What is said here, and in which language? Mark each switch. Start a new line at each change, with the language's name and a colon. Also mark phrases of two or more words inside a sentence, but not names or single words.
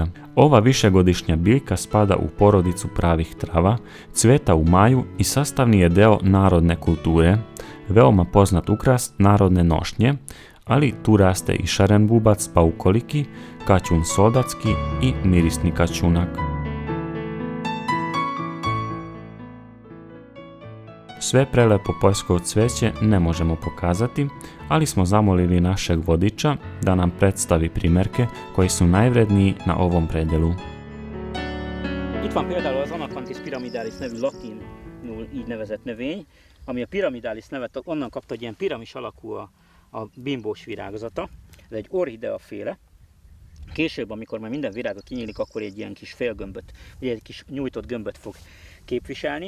Serbian: Ova višegodišnja biljka spada u porodicu pravih trava, cveta u maju i sastavni je deo narodne kulture, veoma poznat ukras narodne nošnje, ali tu raste i šaren bubac paukoliki, kaćun sodacki i mirisni kaćunak. Sve prelepo poljsko cveće ne možemo pokazati, ali smo zamolili našeg vodiča da nam predstavi primjerke koji su najvredniji na ovom predelu.
Hungarian: Itt van például az Anacanthis pyramidalis nevű latinul így nevezett növény, ami a pyramidalis nevet onnan kapta, hogy ilyen piramis alakú a bimbós virágzata. Ez egy orhideaféle. Később, amikor már minden virága kinyílik, akkor egy ilyen kis félgömböt, vagy egy kis nyújtott gömböt fog képviselni.